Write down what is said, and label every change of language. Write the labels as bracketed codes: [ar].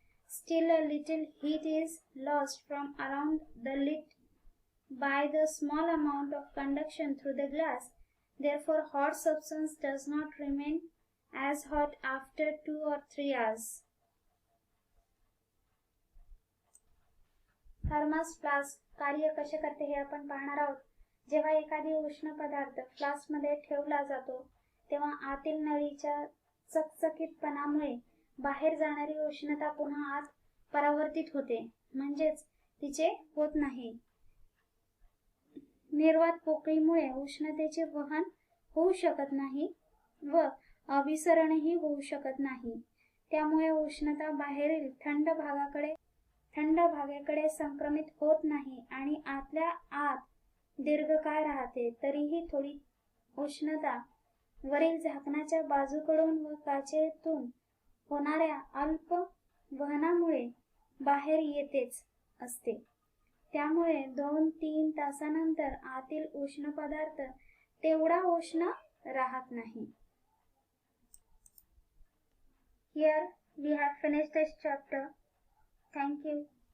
[en] Still a little heat is lost from around the lid by the small amount of conduction through the glass. Therefore, hot substance does not remain as hot after 2 or 3 hours. [mr] Thermos flask कार्य कसे करते हे आपण पाहणार आहोत. जेव्हा एखादी उष्ण पदार्थ फ्लास्क मध्ये ठेवला जातो तेव्हा आतील नळीच्या चकचकीतपणामुळे बाहेर जाणारी उष्णता पुन्हा आत परावर्तित होते, म्हणजेच तिचे होत नाही. निर्वात पोकळीमुळे उष्णतेचे वहन होऊ शकत नाही व अभिसरणही होऊ शकत नाही. त्यामुळे उष्णता बाहेरील थंड भागाकडे संक्रमित होत नाही आणि आतल्या आत दीर्घकाळ राहते. तरीही थोडी उष्णता वरील झाकणाच्या बाजूकडून व काचेतून होणाऱ्या अल्प वहनामुळे बाहेर येतेच असते. त्यामुळे 2-3 तासानंतर आतील उष्ण पदार्थ तेवढा उष्ण राहत नाही. [en] Here we have finished this chapter. Thank you.